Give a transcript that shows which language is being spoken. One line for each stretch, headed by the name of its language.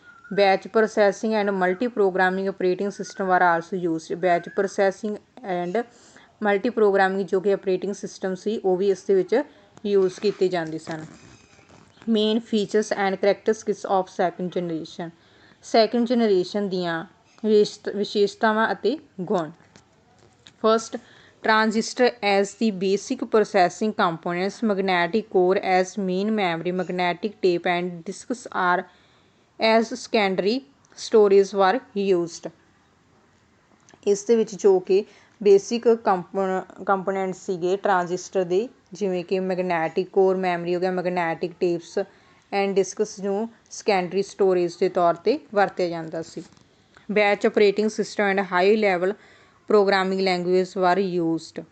English: Batch processing and multi programming operating system were also used.
Punjabi: Batch processing and multi programming ਜੋ ਕਿ operating system ਸੀ ਉਹ ਵੀ ਇਸ ਦੇ ਵਿੱਚ ਯੂਜ਼ ਕੀਤੇ ਜਾਂਦੇ ਸਨ।
English: Main features and characteristics of second generation.
Punjabi: Second generation ਦੀਆਂ ਵਿਸ਼ੇਸ਼ਤਾਵਾਂ ਅਤੇ ਗੁਣ।
English: First, transistor as the basic processing components, magnetic core as main memory, magnetic tape and disks are as secondary storage were used।
Punjabi: ਇਸ ਦੇ ਵਿੱਚ ਜੋ ਕਿ ਬੇਸਿਕ ਕੰਪੋਨੈਂਟ ਸੀਗੇ ਟਰਾਂਜ਼ਿਸਟਰ ਦੇ ਜਿਵੇਂ ਕਿ ਮੈਗਨੈਟਿਕ ਕੋਰ ਮੈਮਰੀ ਹੋ ਗਿਆ, ਮੈਗਨੈਟਿਕ ਟੇਪਸ ਐਂਡ ਡਿਸਕਸ ਨੂੰ ਸੈਕੰਡਰੀ ਸਟੋਰੇਜ ਦੇ ਤੌਰ 'ਤੇ ਵਰਤਿਆ ਜਾਂਦਾ ਸੀ।
English: Batch operating system and high level programming language were used.